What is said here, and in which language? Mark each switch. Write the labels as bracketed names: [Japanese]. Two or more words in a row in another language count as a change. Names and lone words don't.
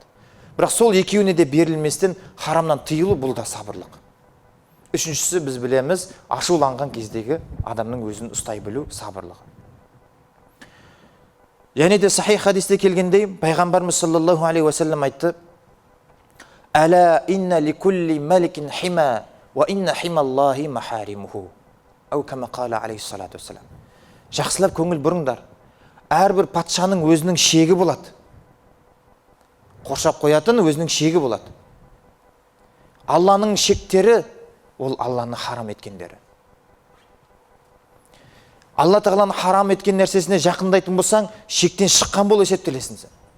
[Kazakh] Бірақ сол екеуіне де берілместен харамнан тыйылу бұл да сабырлық. Үшіншісі біз білеміз, ашуланған кездегі адамның өзін ұстай білу сабырлығы. Және де сахих хадисте келгендей, пайғамбарымыз [Arabic] صلى الله عليه وسلم [Kazakh] айтты: [Arabic] "ألا إن لكل ملك حمى، وإن حمى الله محارمه." أو كما قال عليه الصلاة والسلام. [Kazakh] Жақсылап көңіл бұрыңдар. Әрбір патшаның өзінің шегі болады. Қоршап қоятын өзінің шегі болады. Алланың шектері ол Алланы харам еткендері. Алла тағаланы харам еткен нәрсесіне жақындайтын болсаң, шектен шыққан бол есептелесің сен.